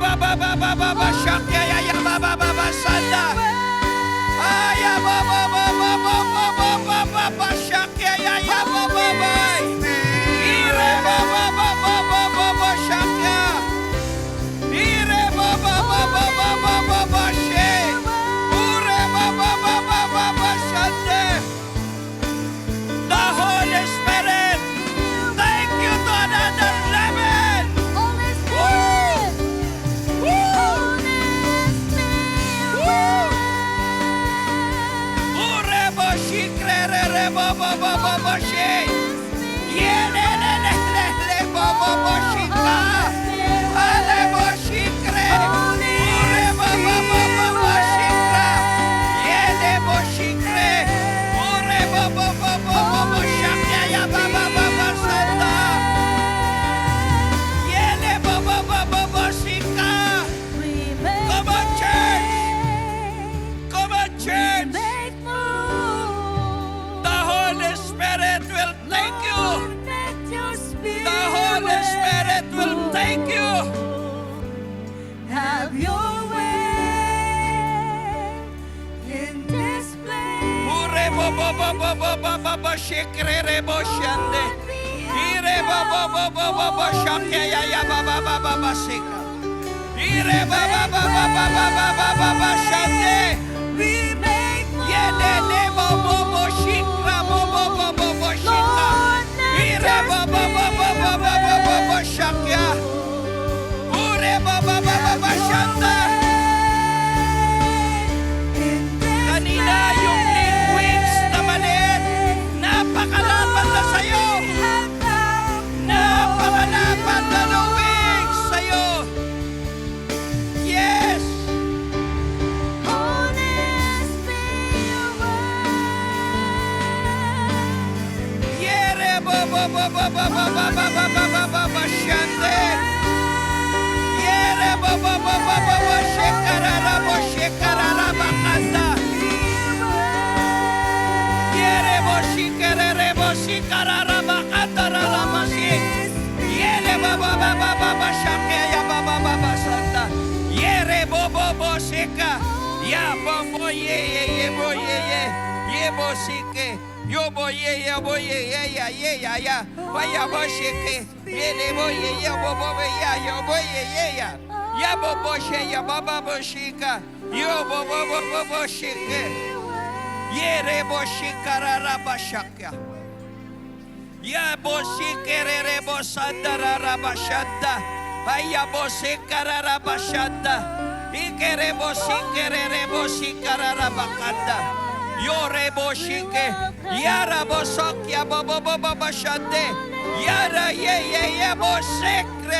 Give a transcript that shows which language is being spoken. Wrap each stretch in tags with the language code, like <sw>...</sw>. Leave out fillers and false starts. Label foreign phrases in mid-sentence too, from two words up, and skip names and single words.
<en>baba baba baba shakya ya ya baba baba sanda. Aya baba baba baba baba baba shakya ya ya baba baba. Ire baba baba baba baba shakya. Ire baba baba baba baba she. Ure baba baba baba shande. The Holy Spirit, thank you to another level. Holy Woo! Spirit, Woo! Holy Spirit, Urebo shikre re bo bo bo bo bo she. Ye le le le le le bo bo bo shika. Ale bo shikre. Urebo bo bo bo bo shikra. Ye le bo shikre. Urebo bo bo bo bo bo shakya ya ba ba ba ba santa. Ye le bo bo bo bo bo shika. we make Come on, church. Come on, church. make move. The Holy Spirit will take you. Lord, let your spirit The Holy Spirit will take you. have your way in this place. Ure bo bo bo bo bo bo bo bo shikre re bo shande. Ire bo bo bo bo bo bo shakya ya ya ba ba ba ba ba sika. Ire ba ba ba ba ba ba ba ba ba ba shande. We make Ye le le bo bo bo shikra bo bo bo bo bo shika. Ire bo bo bo bo bo bo bo bo bo shakya. Ure bo bo bo bo bo shanda.</en> <tl>Kanina yung wings na maliit, napakalapan na sa'yo. Napakalapan na ng wings sa'yo.</tl> <en>Yes! Yere bo bo bo bo bo bo bo bo bo bo bo bo bo shande. Yere bo bo bo bo bo bo shekarara bakanda. Yere bo shikarere bo shikarara bakanda raramasi. Yere bo bo bo bo bo bo shakeya bo bo bo bo santa. Yere bo bo bo shika. Ya bo bo ye ye ye bo ye ye. Ye bo shike. Yo bo ye ya bo ye ya ya. Vaya bo shike. Ye le bo ye ya bo bo ya yo bo ye ya. Ya bo bo she ya bo bo shika. Yo bo bo shike. Ye re bo shikarara ba shakya. Ya bo shikere bo sandarara ba shanda. Aya bo shikarara ba shanda. Ikere bo shikere bo shikarara ba kanda. Yore bo shike. Yara bo sokya bo bo bo bo ba shande. Yara ye bo sekre.</en>